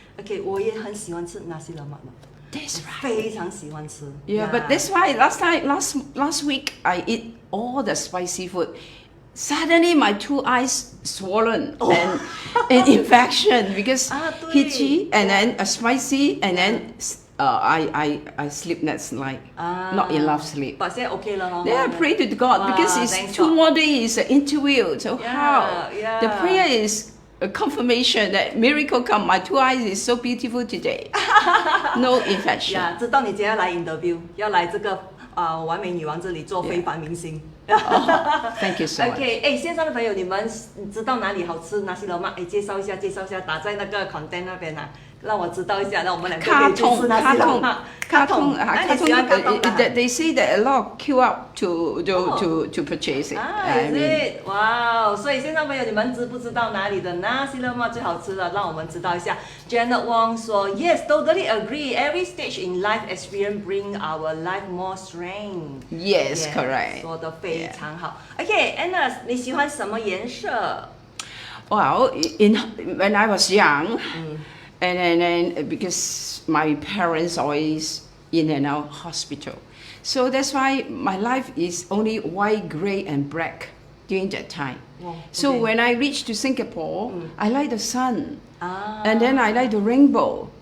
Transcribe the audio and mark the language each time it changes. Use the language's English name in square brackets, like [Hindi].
[Chinese] OK， 我也很喜歡吃納斯納瑪的。 [English] That's right. [Chinese] 非常喜歡吃。 [English] Yeah, but that's why last week I eat all the spicy food. Suddenly my 2 eyes swollen and infection because itchy and then spicy and then I sleepless night, not enough sleep. [Chinese] But 現在 OK 了咯。 [English] Then I pray to God because it's 2 more days interview. So how? The prayer is a confirmation that miracle come. My 2 eyes is so beautiful today. No infection. [Chinese] 知道你今天要來 interview， 要來這個完美女王这里做非凡明星。 [English] Thank you so much. [Chinese] OK， 哎，线上的朋友，你们知道哪里好吃纳西罗吗？哎，介绍一下，打在那个 content 那边啊，让我知道一下，让我们两个可以去吃纳西罗吗？卡通，你喜欢卡通吗 [English] They say that a lot queue up to purchase it. [Chinese] 是，哇，所以线上朋友，你们知不知道哪里的纳西罗吗最好吃的？让我们知道一下。 [English] Janet Wong 说 ，Yes, totally agree. Every stage in life experience bring our life more strength. Yes, correct. [Chinese] 说得非常好。 OK，Anna， 你喜欢什么颜色？ [English] Well, when I was young, and then because my parents always in and out hospital, so that's why my life is only white, grey, and black during that time. Wow, So okay. when I reached to Singapore, I like the sun, and then I like the rainbow.